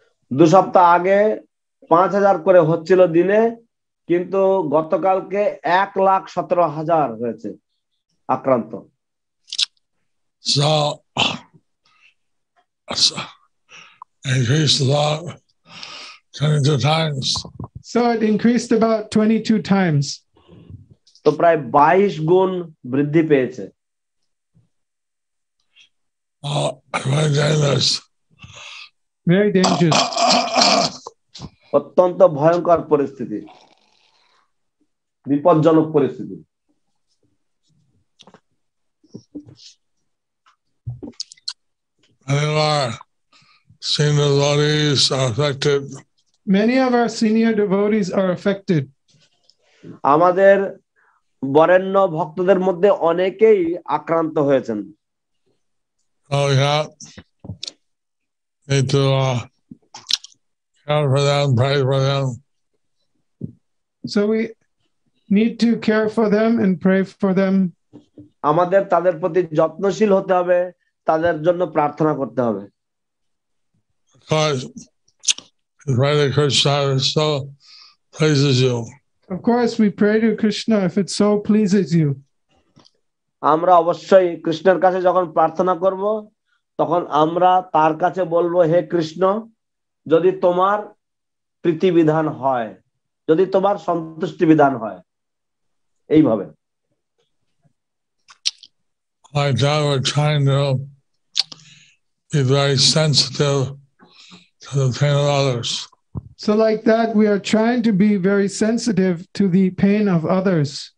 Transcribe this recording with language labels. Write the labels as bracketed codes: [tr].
[bn] 2 সপ্তাহ আগে 5,000 করে হচ্ছিল দিনে, কিন্তু গতকালকে 1,17,000 হয়েছে আক্রান্ত। [en] So increased about 22 times. So it increased about 22 times. [bn] তো প্রায় 22 গুণ বৃদ্ধি পেয়েছে। [en] Very dangerous. Very dangerous. [bn] অত্যন্ত ভয়ঙ্কর পরিস্থিতি, বিপজ্জনক পরিস্থিতি। [en] Many of our senior devotees are affected. Many of our senior devotees are affected. [bn] আমাদের বরেণ্য ভক্তদের মধ্যে অনেকেই আক্রান্ত হয়েছেন। [en] Oh yeah, need to care for them, pray for them. So we need to care for them and pray for them. [bn] আমাদের তাদের প্রতি যত্নশীল হতে হবে, তাদের জন্য প্রার্থনা করতে হবে। [en] Because pray to Krishna if it so pleases you. Of course, we pray to Krishna if it so pleases you. [bn] আমরা অবশ্যই কৃষ্ণের কাছে যখন প্রার্থনা করব, তখন আমরা তার কাছে বলবো, হে কৃষ্ণ, যদি তোমার প্রীতি বিধান হয়, যদি তোমার সন্তুষ্টি বিধান হয়, এইভাবে। [en] Like that, we're trying to be very sensitive to the pain of others. So like that, we are trying to be very sensitive to the pain of others.